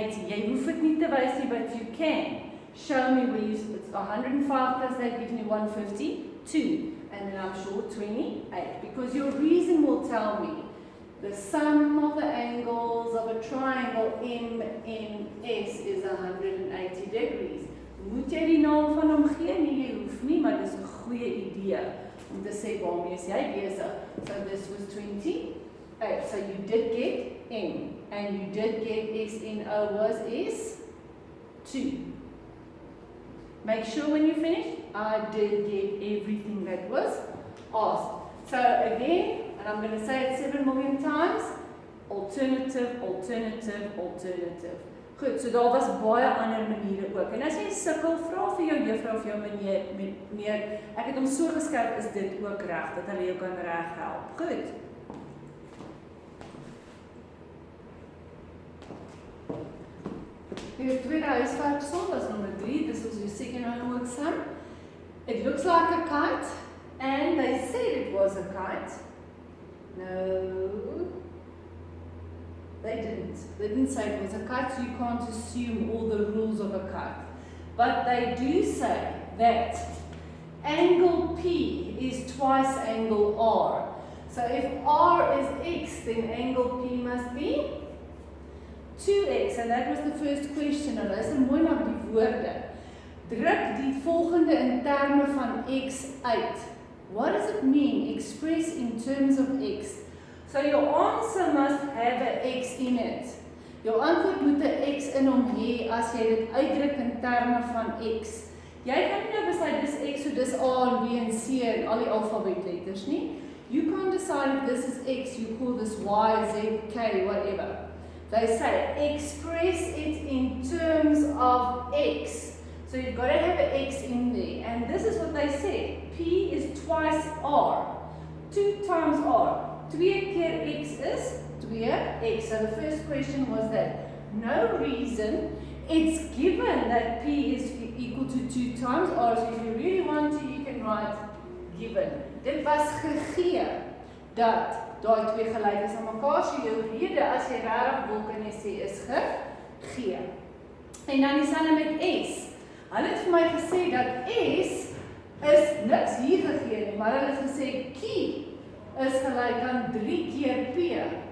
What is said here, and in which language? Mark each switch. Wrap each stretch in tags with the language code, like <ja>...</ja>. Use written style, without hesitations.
<af>Jy hoef dit nie te wys nie,</af> <en>but you can. Show me where it's 105 plus that gives me 152, and then I'm short 28, because your reason will tell me the sum of the angles of a triangle MNS is 180 degrees.</en> <af>Moet jy die naam van hom gee? Nee, jy hoef nie, maar dis 'n goeie idee om te sê waarmee is jy besig.</af> <en>So this was 28. So you did get M, and you did get SNO was is 2. Make sure when you finish, I did get everything that was asked. So again, and I'm going to say it 7 million times, alternative, alternative, alternative.</en> <af>Goed, so daar was baie ander maniere ook. En as jy sukkel, vra vir jou juffrou of jou meneer, ek het hom so geskryf, is dit ook reg, dat hulle jou kan reg help. Goed.</af> <en>Your</en> <af>tweede huiswerksel</af> <en>was number 3. This was your second homework sum. It looks like a kite, and they said it was a kite. No, they didn't. They didn't say it was a kite, so you can't assume all the rules of a kite. But they do say that angle P is twice angle R. So if R is X, then angle P must be 2x, and that was the first question.</en> <af>Nou, luister mooi na die woorde. Druk die volgende in terme van x uit.</af> <en>What does it mean? Express in terms of x. So your answer must have a x in it.</en> <af>Jou antwoord moet 'n x in hom hê as jy dit uitdruk in terme van x. Jy kan nie nou besluit dis x, so dis A en B en C en al die alfabetletters nie.</af> <en>You can't decide if this is x, you call this y, z, k, whatever. They say express it in terms of x. So you've got to have an x in there. And this is what they said. P is twice R. 2 times R.</en> <af>2 keer x is 2x.</af> <en>So the first question was that. No reason. It's given that P is equal to 2 times R. So if you really want to, you can write given.</en> <af>Dit was gegee dat daai twee gelyk is aan mekaar, so jou rede as jy regtig wil kan jy sê is gegee. En dan dieselfde met S. Hulle het vir my gesê dat S is niks hier gegee nie, maar hulle het gesê Q is gelyk aan 3 keer P.</af>